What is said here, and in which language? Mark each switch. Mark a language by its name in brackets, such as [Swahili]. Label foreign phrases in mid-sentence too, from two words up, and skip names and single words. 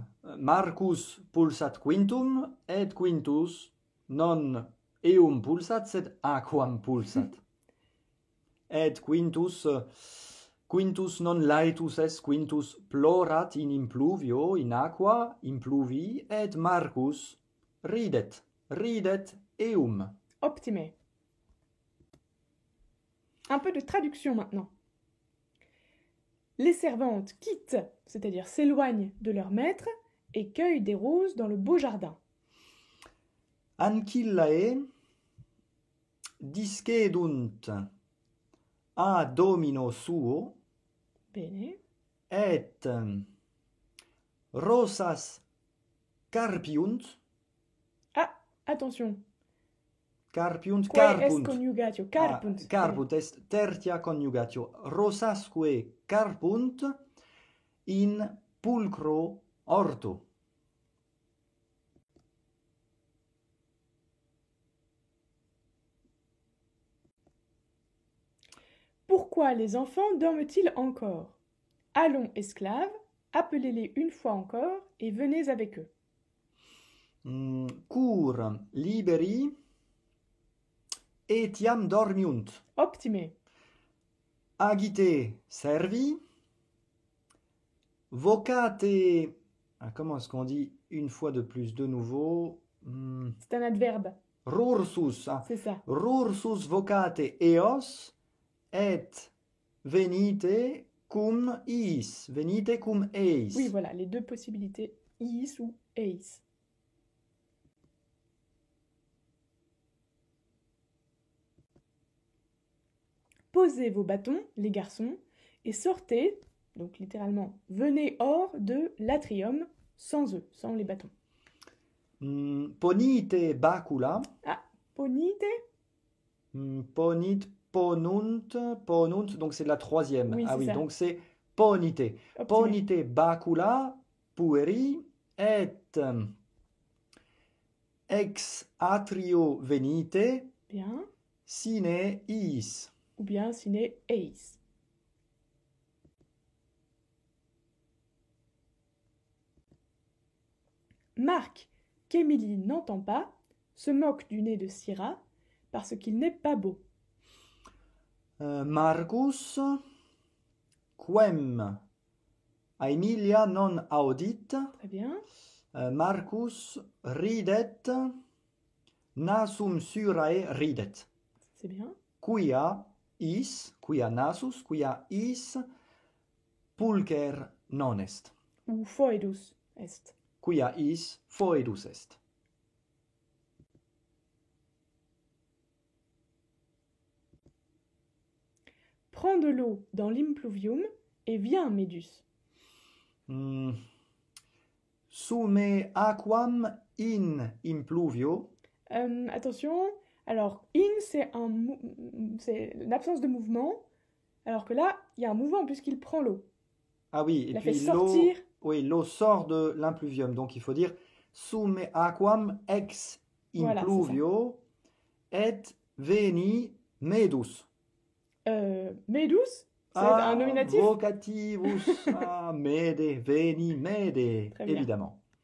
[Latin] Marcus pulsat quintum, et quintus non eum pulsat, sed aquam pulsat. Et quintus non laetus est, quintus plorat in impluvio, in aqua, impluvi, et Marcus ridet eum. Optime. [French] Un peu de traduction maintenant. Les servantes quittent, c'est-à-dire s'éloignent de leur maître, et cueillent des roses dans le beau jardin. [Latin] Ancillae discedunt a domino suo. Bene. Et rosas carpiunt. [French] Ah, attention. [Latin] Carpiunt, Quae est carpunt. coniugatio? Carpunt. Carpunt est tertia coniugatio. Rosasque carpunt in pulcro orto. [French] Pourquoi les enfants dorment-ils encore? Allons, esclaves, appelez-les une fois encore et venez avec eux. [Latin] Cur liberi etiam dormiunt. Optime. Agite servi. Vocate. [French] Comment est-ce qu'on dit une fois de plus, de nouveau? C'est un adverbe. [Latin] Rursus. [French] C'est ça. [Latin] Rursus vocate eos et venite cum iis. Venite cum eis. [French] Oui, voilà, les deux possibilités, iis ou eis. Posez vos bâtons, les garçons, et sortez, donc littéralement, venez hors de l'atrium sans eux, sans les bâtons. [Latin] Ponite bacula. Ah, ponite? Ponit, ponunt, ponunt, [French] donc c'est la troisième. Oui, Ah c'est oui, ça. donc c'est ponite. [Latin] Optimé. Ponite bacula pueri et ex atrio venite [French] Bien. [Latin] sine iis. [French] Ou bien [Latin] sine eis. [French] Marc, qu'Émilie n'entend pas, se moque du nez de Syrah parce qu'il n'est pas beau. [Latin] Marcus, quem Aemilia non audit, [French] Très bien. [Latin] Marcus ridet, nasum Syrae ridet. [French] C'est bien. [Latin] Quia is, quia nasus, quia is, pulcher non est. Ou foedus est. Quia is, foedus est. [French] Prends de l'eau dans l'impluvium et viens, Médus. [Latin] Sume aquam in impluvio. [French] Attention, alors in c'est l'absence de mouvement, alors que là, il y a un mouvement puisqu'il prend l'eau. Ah oui, et Il a puis fait sortir. Oui, l'eau sort de l'impluvium, donc il faut dire [Latin] sume aquam ex [French] Voilà, [Latin] impluvio et veni medus. [French] Médus, c'est un nominatif. [Latin] Vocativus, mede, veni, mede, [French] Très bien. évidemment.